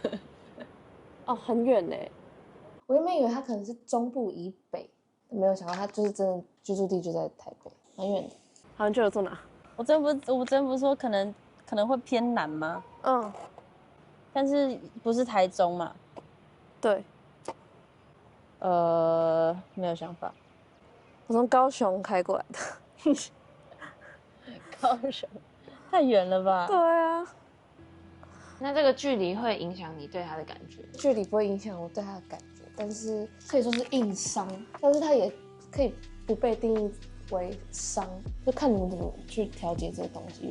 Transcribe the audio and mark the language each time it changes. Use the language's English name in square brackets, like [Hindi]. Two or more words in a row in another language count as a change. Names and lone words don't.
[Chinese] 哦，很遠呢。我原本以為他可能是中部以北，沒有想到他就是真的居住地就在台北，很遠的。好，你覺得住哪？我真不是說可能會偏南嗎？但是不是台中嘛？對。沒有想法。我從高雄開過來的。高雄太遠了吧？對啊。那這個距離會影響你對他的感覺？距離不會影響我對他的感覺，但是可以說是硬傷，但是他也可以不被定義為傷，就看你們怎麼去調節這個東西。